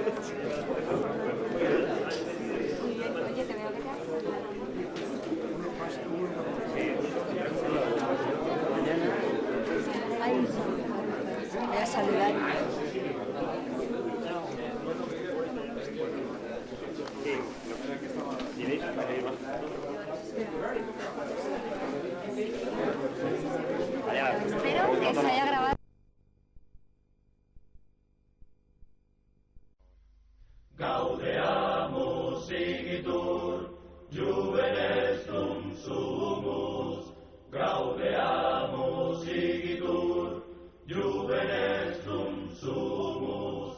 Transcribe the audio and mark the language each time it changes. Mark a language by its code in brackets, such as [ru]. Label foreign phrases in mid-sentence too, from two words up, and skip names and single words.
[es] Oye, te veo que te voy a saludar. Espero que se haya grabado. [la] Gaudeamus igitur, juvenes dum sumus. Gaudeamus igitur, juvenes dum sumus.